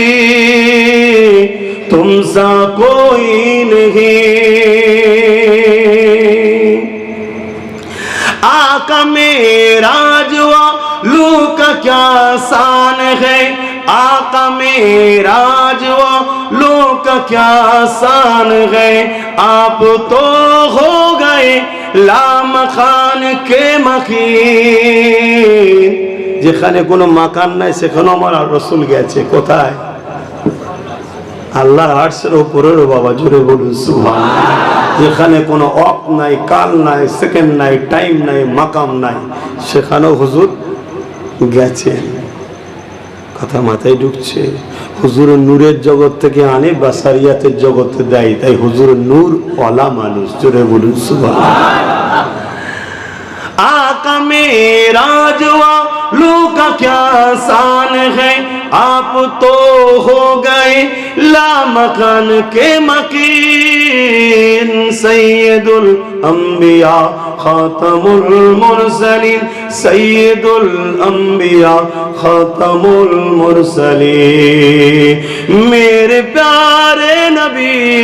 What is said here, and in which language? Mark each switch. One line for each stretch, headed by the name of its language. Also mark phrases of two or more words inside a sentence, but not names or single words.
Urdu: تم سا کوئی نہیں آقا معراج والوں کا کیا شان ہے آقا معراج والوں کا کیا شان ہے آپ تو ہو گئے لامکاں کے مکین
Bangla: যেখানে কোনো মাকান নাই সেখানে আমার রাসূল গেছে কোথায় আল্লাহর আরশের উপরে বাবা জোরে বলুন সুবহানাল্লাহ যেখানে কোনো অক নাই কাল নাই সেকেন্ড নাই টাইম নাই মাকাম নাই সেখানে হুজুর গেছে কথা মাথায় ঢুকছে হুজুরের নূরের জগৎ থেকে আনে বাসারিয়াতের জগতে দেয় তাই হুজুরের নূর ওয়ালা মানুষ জোরে বলুন সুবহানাল্লাহ
Urdu: آقا معراج والوں کا کیا شان ہے آپ تو ہو گئے لامکاں کے مکین سید الانبیاء خاتم المرسلین سید الانبیاء خاتم المرسلین میرے پیارے نبی